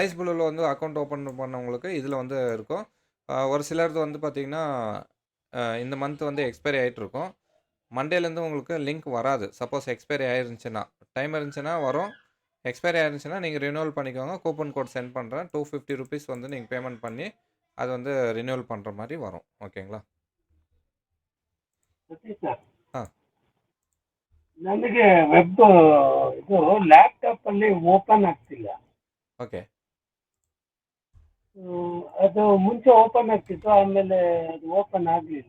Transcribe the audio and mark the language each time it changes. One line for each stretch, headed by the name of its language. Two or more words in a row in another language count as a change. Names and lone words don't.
Tamil: அலைஸ் ப்ளூவில் வந்து
English: account open
Tamil: பண்ணவங்களுக்கு இதில் வந்து இருக்கும். ஒரு சிலரது வந்து பார்த்தீங்கன்னா, இந்த மந்த் வந்து எக்ஸ்பைரி ஆகிட்டு இருக்கும். மண்டேலேருந்து உங்களுக்கு லிங்க் வராது. சப்போஸ் எக்ஸ்பைரி ஆயிருந்துச்சுன்னா, டைம் இருந்துச்சுன்னா வரும். எக்ஸ்பைரி ஆயிருந்துச்சுன்னா நீங்கள் ரினியூவல் பண்ணிக்கோங்க.
English: coupon code send
Tamil: பண்ணுறேன். $250 வந்து நீங்கள் பேமெண்ட் பண்ணி அது வந்து ரினியூவல் பண்ணுற மாதிரி வரும். ஓகேங்களா?
Kannada: ಸರ್ ஆ ನನಗೆ ವೆಬ್ ಇದು ಲ್ಯಾಪ್ಟಾಪ್ ಅಲ್ಲಿ ಓಪನ್ ಆಗ್ತಿಲ್ಲ.
Tamil: ஓகே.
Kannada: ಅದು ಮುಂಚೆ ಓಪನ್ ಆಗ್ತಿತ್ತು, ಆಮೇಲೆ ಅದು ಓಪನ್ ಆಗ್ಲಿಲ್ಲ.